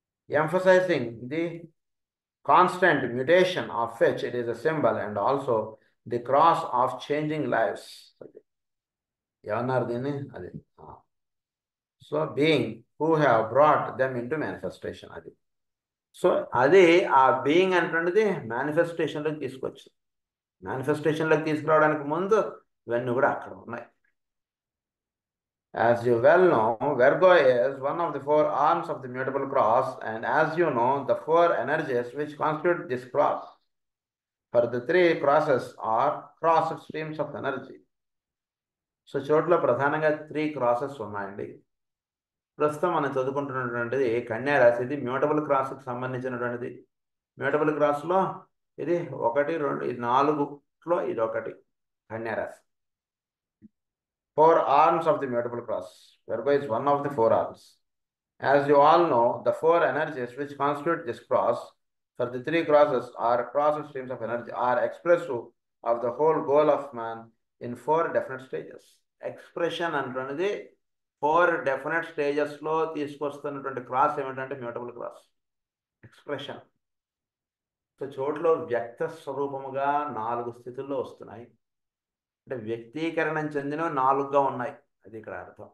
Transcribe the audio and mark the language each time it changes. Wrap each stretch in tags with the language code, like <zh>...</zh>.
<en>Emphasising the constant mutation of which it is a symbol and also the cross of changing lives.</en> <te>ఏమన్నారు దీన్ని, అది</te> <en>So being who have brought them into manifestation.</en> <te>అది so అది ఆ being అంటున్నది మేనిఫెస్టేషన్లోకి తీసుకొచ్చింది. మేనిఫెస్టేషన్లోకి తీసుకురావడానికి ముందు ఇవన్నీ కూడా అక్కడ ఉన్నాయి.</te> <en>As you well know, Virgo is one of the four arms of the mutable cross, and as you know, the four energies which constitute this cross. For the three crosses are crossed streams of energy.</en> <te>So చోట్ల ప్రధానంగా 3 crosses ఉన్నాయండి. ప్రస్తుతం మనం చదువుకుంటున్నటువంటిది కన్యా రాశి. ఇది mutable క్రాస్కి సంబంధించినటువంటిది. Mutable క్రాస్లో ఇది 1, 2, ఇది 4లో ఇది ఒకటి కన్యా రాశి.</te> <en>4 arms of the mutable cross. Virgo is one of the 4 arms. As you all know, the 4 energies which constitute this cross, for the 3 crosses are cross streams of energy, are expressive of the whole goal of man in 4 definite stages.</en> <te>Expression అంటున్నది 4 definite stages లో తీసుకొస్తున్నటువంటి cross ఏమిటంటే mutable cross expression. So చోట్లో వ్యక్త స్వరూపముగా 4 స్థితుల్లో వస్తున్నాయి. అంటే వ్యక్తీకరణం చెందిన 4గా ఉన్నాయి. అది ఇక్కడ అర్థం.</te>